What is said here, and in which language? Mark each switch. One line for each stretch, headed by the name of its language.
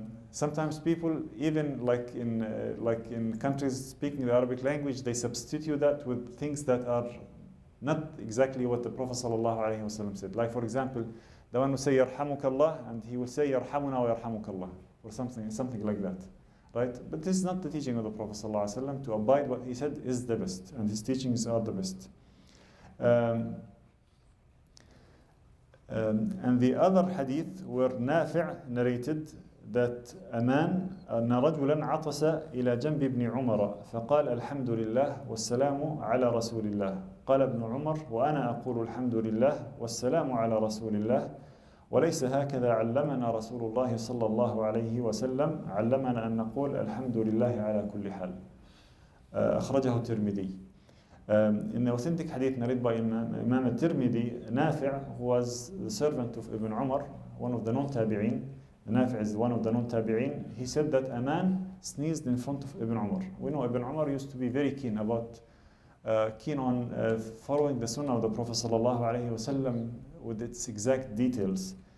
English: Sometimes people, even like in countries speaking the Arabic language, they substitute that with things that are not exactly what the Prophet ﷺ said. Like for example, the one who say Yarhamukallah and he will say Yarhamuna wa Yarhamukallah or something like that, right? But this is not the teaching of the Prophet ﷺ. To abide what he said is the best, and his teachings are the best. And the other hadith where Nafi' narrated that a man
Arabic: أن رجلا عطس إلى جنب ابن عمر فقال الحمد لله والسلام على رسول الله قال ابن عمر وأنا أقول الحمد لله والسلام على رسول الله وليس هكذا علمنا رسول الله صلى الله عليه وسلم علمنا أن نقول الحمد لله على كل حال. أخرجه الترمذي.
English: In the authentic hadith narrated by Imam al-Tirmidhi, Nafi' who was the servant of Ibn Umar, one of the non-tabi'in. Nafi' is one of the non-tabi'in. He said that a man sneezed in front of Ibn Umar. We know Ibn Umar used to be very keen on following the sunnah of the Prophet sallallahu alaihi wasallam with its exact details.